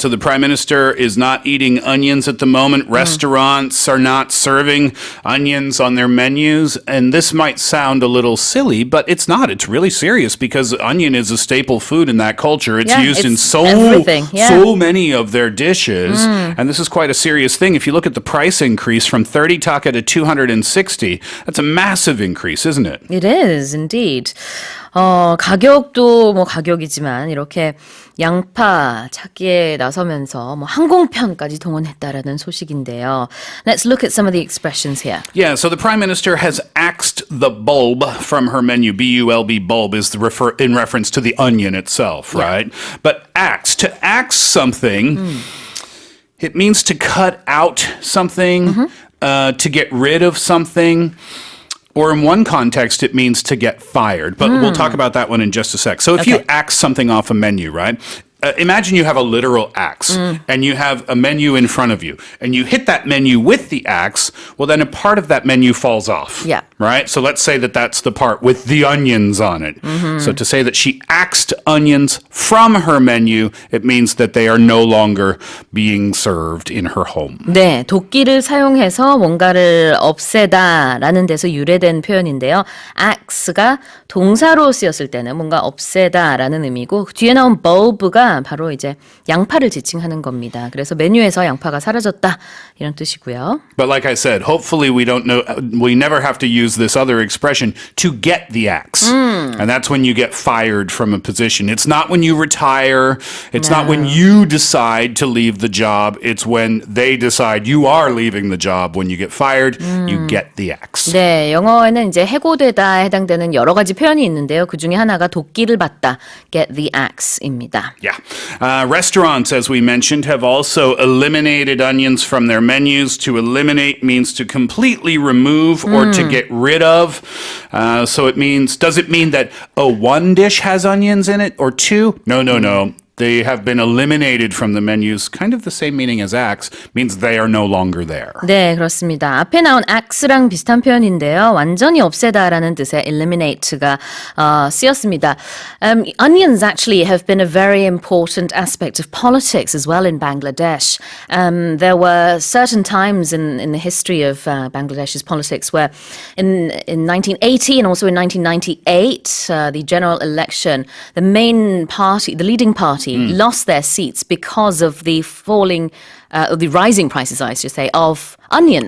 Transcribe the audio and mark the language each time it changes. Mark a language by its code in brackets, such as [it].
[en] So the Prime Minister is not eating onions at the moment. Restaurants are not serving onions on their menus, and this might sound a little silly, but it's not. It's really serious because onion is a staple food in that culture. It's used in so many of their dishes, and this is quite a serious thing. If you look at the price increase from 30 taka to 260. That's a massive increase, isn't it? It is, indeed. [ko] 가격도 가격이지만 이렇게 양파 찾기에 나서면서 항공편까지 동원했다라는 소식인데요. [en] Let's look at some of the expressions here. Yeah, so the Prime Minister has axed the bulb from her menu. B-U-L-B, bulb is in reference to the onion itself, right? But to axe something... It means to cut out something, to get rid of something, or in one context, it means to get fired. But we'll talk about that one in just a sec. So if you axe something off a menu, right? Imagine you have a literal axe and you have a menu in front of you and you hit that menu with the axe, well, then a part of that menu falls off. Yeah. Right? So let's say that that's the part with the onions on it. So to say that she axed onions from her menu, it means that they are no longer being served in her home. [ko] 네, 도끼를 사용해서 뭔가를 없애다라는 데서 유래된 표현인데요. axe가 동사로 쓰였을 때는 뭔가 없애다라는 의미고 뒤에 나온 bulb가 바로 이제 양파를 지칭하는 겁니다. 그래서 메뉴에서 양파가 사라졌다 이런 뜻이고요. [en] But like I said, hopefully we never have to use this other expression to get the axe. And that's when you get fired from a position. It's not when you retire. It's not when you decide to leave the job. It's when they decide you are leaving the job. When you get fired, you get the axe. [ko] 네, 영어에는 이제 해고되다에 해당되는 여러 가지 표현이 있는데요. 그 중에 하나가 도끼를 받다, [en] get the axe [ko] 입니다. [en] Yeah. Restaurants, as we mentioned, have also eliminated onions from their menus. To eliminate means to completely remove or to get rid of. So it means, does it mean that one dish has onions in it or two? No. They have been eliminated from the menus. Kind of the same meaning as axe, means they are no longer there. [ko] 네, 그렇습니다. 앞에 나온 axe랑 비슷한 표현인데요. 완전히 없애다라는 뜻의 eliminate가 쓰였습니다. [en] Onions actually have been a very important aspect of politics as well in Bangladesh. There were certain times in the history of Bangladesh's politics where in 1980 and also in 1998, the general election, the main party, the leading party, lost their seats because of the rising prices, I should say, of onions.